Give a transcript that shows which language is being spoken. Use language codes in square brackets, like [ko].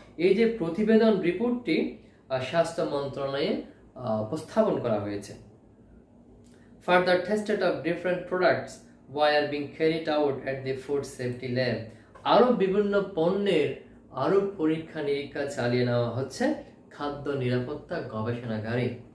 [bn] এই যে প্রতিবেদন রিপোর্টটি স্বাস্থ্য মন্ত্রণালয়ে উপস্থাপন করা হয়েছে। [en] Further tested of different products were being carried out at the food safety lab. [bn] আরো বিভিন্ন পণ্যের আরো পরীক্ষা নিরীক্ষা চালিয়ে নেওয়া হচ্ছে খাদ্য নিরাপত্তা গবেষণাগারে।